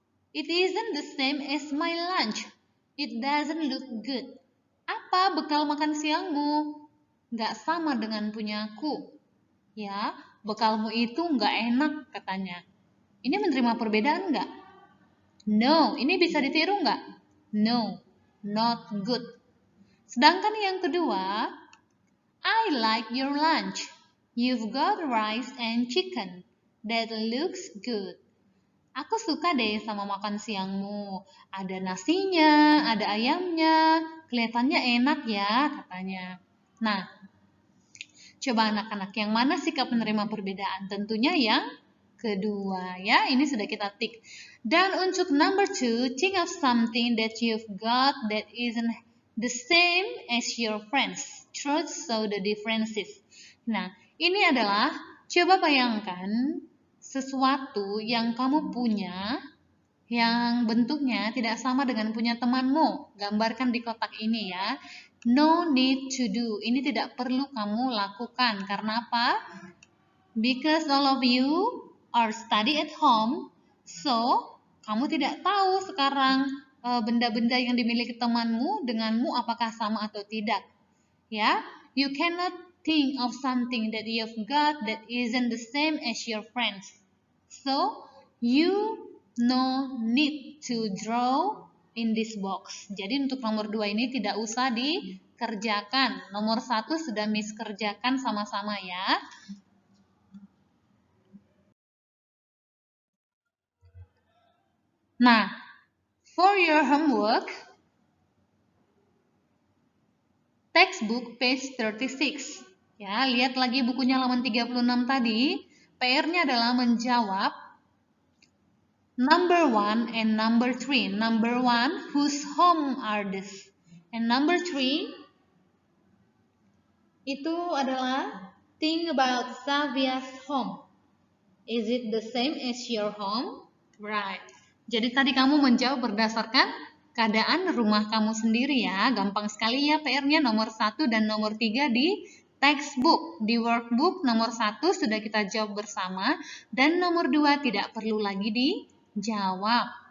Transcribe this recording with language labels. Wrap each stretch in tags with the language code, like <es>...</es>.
<en>It isn't the same as my lunch. It doesn't look good.</en> <id>Apa bekal makan siangmu? Nggak sama dengan punyaku. Ya, bekalmu itu nggak enak katanya. Ini menerima perbedaan nggak? No. Ini bisa ditiru nggak?</id> <en>No. Not good.</en> <id>Sedangkan yang kedua,</id> <en>I like your lunch. You've got rice and chicken. That looks good.</en> <id>Aku suka deh sama makan siangmu. Ada nasinya, ada ayamnya. Kelihatannya enak ya katanya. Nah, coba anak-anak, yang mana sikap menerima perbedaan? Tentunya yang kedua ya, ini sudah kita tik.</id> <en>Dan untuk number 2, think of something that you've got that isn't the same as your friends. Truth show the differences.</en> <id>Nah, ini adalah, coba bayangkan sesuatu yang kamu punya yang bentuknya tidak sama dengan punya temanmu. Gambarkan di kotak ini ya.</id> <en>No need to do.</en> <id>Ini tidak perlu kamu lakukan. Karena apa?</id> <en>Because all of you are study at home, so</en> <id>kamu tidak tahu sekarang benda-benda yang dimiliki temanmu denganmu apakah sama atau tidak.</id> <en>Ya, you cannot think of something that you've got that isn't the same as your friends. So, you no need to draw in this box.</en> <id>Jadi untuk nomor 2 ini tidak usah dikerjakan. Nomor 1 sudah Miss kerjakan sama-sama ya.</id> <en>Nah, for your homework, textbook page 36.</en> <id>Ya, lihat lagi bukunya halaman 36 tadi. PR-nya adalah menjawab</id> <en>number 1 and number 3. Number 1, whose home are this? And number 3,</en> <id>itu adalah</id> <en>think about Savia's home. Is it the same as your home? Right.</en> <id>Jadi tadi kamu menjawab berdasarkan keadaan rumah kamu sendiri ya. Gampang sekali ya PR-nya nomor 1 dan nomor 3 di textbook. Di workbook nomor 1 sudah kita jawab bersama dan nomor 2 tidak perlu lagi dijawab.</id>